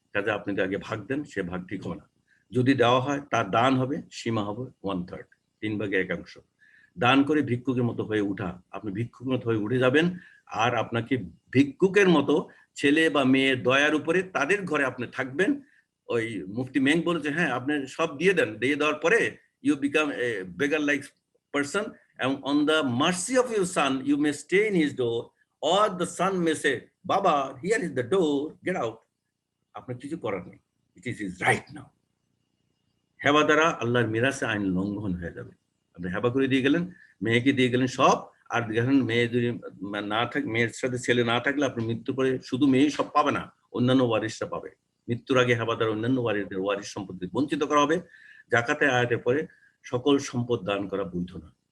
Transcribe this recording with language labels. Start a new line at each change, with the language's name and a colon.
Bangla: কাজে আপনি যদি আগে ভাগ দেন, সে ভাগ ঠিক হবে না। যদি দেওয়া হয় তার দান হবে, সীমা হবে 1/3, 3/1 দান করে ভিক্ষুকের মতো হয়ে উঠা। আপনি ভিক্ষুকের মতো হয়ে উঠে যাবেন, আর আপনাকে ভিক্ষুকের মতো ছেলে বা মেয়ের দয়ার উপরে তাদের ঘরে আপনি থাকবেন। ওই মুফতি মেং বলেছে, হ্যাঁ আপনি সব দিয়ে দেন, দিয়ে দেওয়ার পরে
English: You become a beggar like person, and on the mercy of your son you may stay in his door, or the son may say, Baba, here is the door, get out.
Bangla: আপনার কিছু করার নেই,
English: it is his right now.
Bangla: হেবা দ্বারা আল্লাহর মিরাসে আইন লঙ্ঘন হয়ে যাবে। আপনি হেবা করে দিয়ে গেলেন, মেয়েকে দিয়ে গেলেন সব, আর দেখেন মেয়ে যদি না থাকে, মেয়ের সাথে ছেলে না থাকলে আপনি মৃত্যু করে শুধু মেয়ে সব পাবে না, অন্যান্য ওয়ারিসরা পাবে। মৃত্যুর আগে হেবা দ্বারা অন্যান্য ওয়ারিস সম্পত্তি বঞ্চিত করা হবে। জাকাতে আয়াতের পরে সকল সম্পদ দান করা বৈধ না।